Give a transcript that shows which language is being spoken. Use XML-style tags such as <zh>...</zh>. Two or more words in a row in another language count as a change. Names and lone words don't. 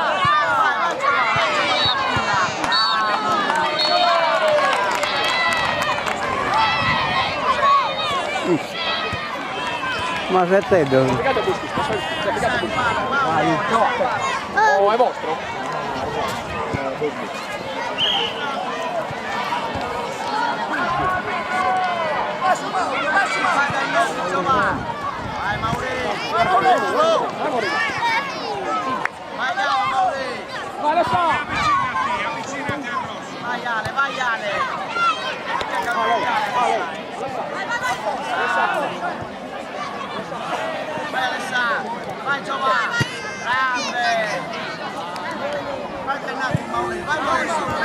<it>Ma se te devo. Piegate a buschi. Vai, no. Oh, è vostro? Vai Mauro. Vai Alessandro! Vai Ale, vai Ale! Vai Alessandro! Vai Giovanni! Grande! Vai Bernardo Mauri! Vai Maurizio!</it>